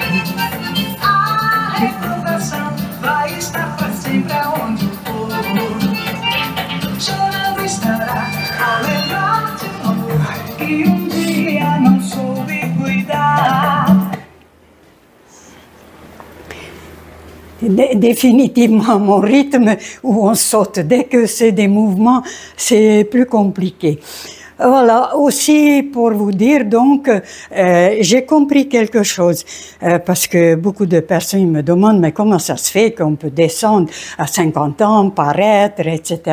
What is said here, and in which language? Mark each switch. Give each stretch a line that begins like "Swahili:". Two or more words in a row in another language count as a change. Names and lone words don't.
Portuguese: A recordação vai estar pra sempre aonde for. Chorando estará ao lembrar de um amor que dia não soube cuidar.
French: Définitivement, mon rythme où on saute, dès que c'est des mouvements, c'est plus compliqué. Voilà, aussi pour vous dire, donc, j'ai compris quelque chose, parce que beaucoup de personnes me demandent, mais comment ça se fait qu'on peut descendre à 50 ans, paraître, etc.